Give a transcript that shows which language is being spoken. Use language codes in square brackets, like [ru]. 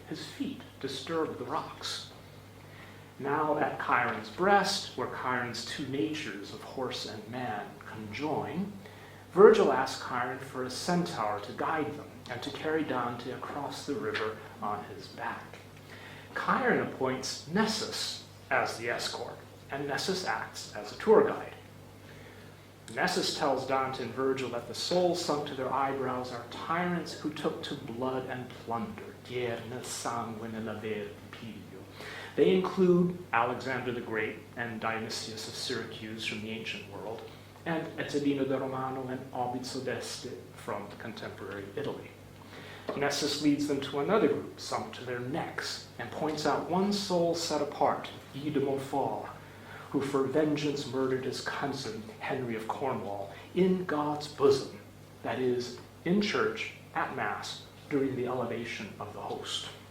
[en] His feet disturb the rocks. Now at Chiron's breast, where Chiron's 2 natures of horse and man conjoin, Virgil asks Chiron for a centaur to guide them and to carry Dante across the river on his back. Chiron appoints Nessus as the escort, and Nessus acts as a tour guide. Nessus tells Dante and Virgil that the souls sunk to their eyebrows are tyrants who took to blood and plunder. [it] Dier nel sangue nell'aver piglio. [en] They include Alexander the Great and Dionysius of Syracuse from the ancient world, and Ezzelino da Romano and Obizo d'Este from contemporary Italy. Nessus leads them to another group sunk to their necks and points out one soul set apart, Guy de Montfort, who for vengeance murdered his cousin, Henry of Cornwall, in God's bosom, that is, in church, at Mass, during the elevation of the host.